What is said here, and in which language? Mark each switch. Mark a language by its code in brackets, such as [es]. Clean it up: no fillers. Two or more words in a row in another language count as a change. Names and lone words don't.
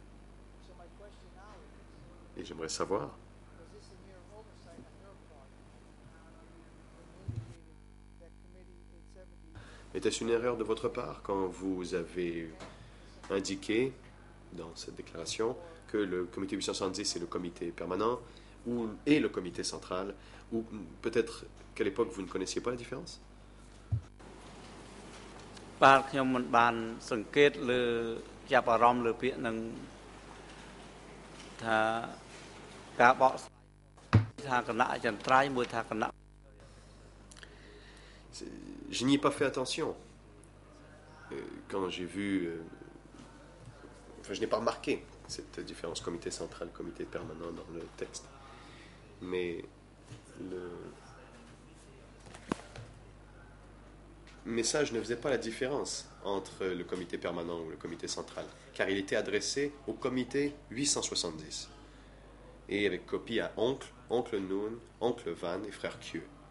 [fr] Et j'aimerais savoir, était-ce une erreur de votre part quand vous avez indiqué dans cette déclaration que le comité 870 est le comité permanent et le comité central, ou peut-être qu'à l'époque vous ne connaissiez pas la différence? [km] បាទខ្ញុំមិនបានសង្កេតលើចាប់អារម្មណ៍លើពាក្យនឹងថាការបកស្រាយថាគណៈអចិន្ត្រៃយ៍មួយថាគណៈ [fr] Je n'y ai pas fait attention. Quand j'ai vu... Enfin, je n'ai pas remarqué cette différence comité central, comité permanent dans le texte. Mais le message ne faisait pas la différence entre le comité permanent ou le comité central, car il était adressé au comité 870 et avec copie à oncle Noon, oncle Van et frère Kieu.